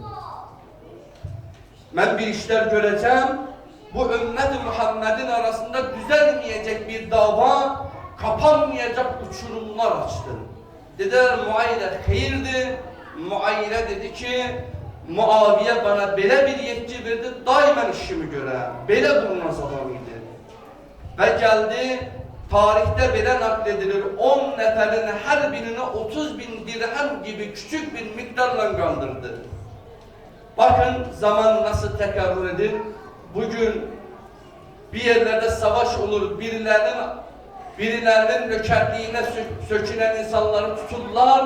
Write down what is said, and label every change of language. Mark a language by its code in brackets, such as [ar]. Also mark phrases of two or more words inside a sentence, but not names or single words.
[tr] Ben bir işler göreceğim, bu ümmet-i Muhammed'in arasında düzelmeyecek bir dava, kapanmayacak uçurumlar açtım. Dediler Muayre hayırdır, [az] Muayyirə dedi ki, Muaviyə bana belə bir yetki verdi, daimən işimi görəm. Belə qurnaz adam idi. Və gəldi, tarixdə belə nəql edilir, [tr] 10 nəfərin hər birini 30.000 dirhem gibi küçük bir miktarla kandırdı. Bakın zaman nasıl tekrarür edir. Bugün bir yerlerde savaş olur, birilerinin nökerliğine sökülen insanları tuturlar.